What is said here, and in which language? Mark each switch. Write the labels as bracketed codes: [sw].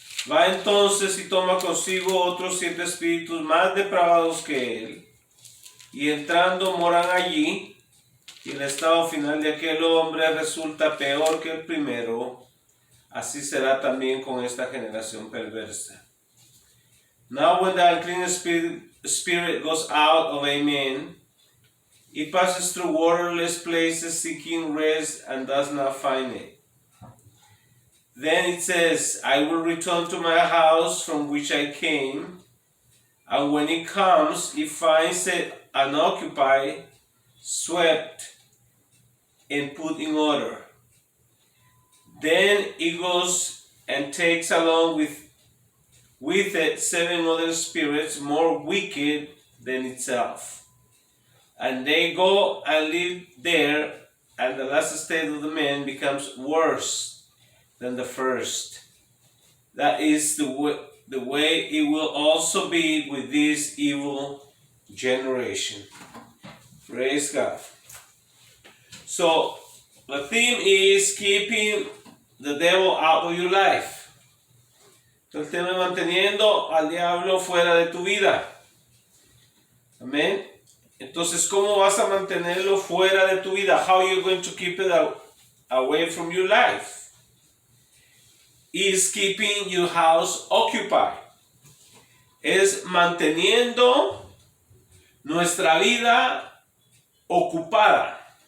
[es] Va entonces y toma consigo otros 7 espíritus más depravados que él, y entrando moran allí, y el estado final de aquel hombre resulta peor que el primero. Así será también con esta generación perversa. [en] Now when the unclean spirit goes out of a man, it passes through waterless places seeking rest and does not find it. Then it says, I will return to my house from which I came, and when it comes, it finds it unoccupied, swept, and put in order. Then it goes and takes along with it 7 other spirits more wicked than itself. And they go and live there, and the last state of the man becomes worse than the first. That is the way it will also be with this evil generation. Praise God. So, the theme is keeping the devil out of your life. [es] El tema es manteniendo al diablo fuera de tu vida. Amén. Entonces, ¿cómo vas a mantenerlo fuera de tu vida? [en] How are you going to keep it away from your life? Is keeping your house occupied. [es] Es manteniendo nuestra vida ocupada.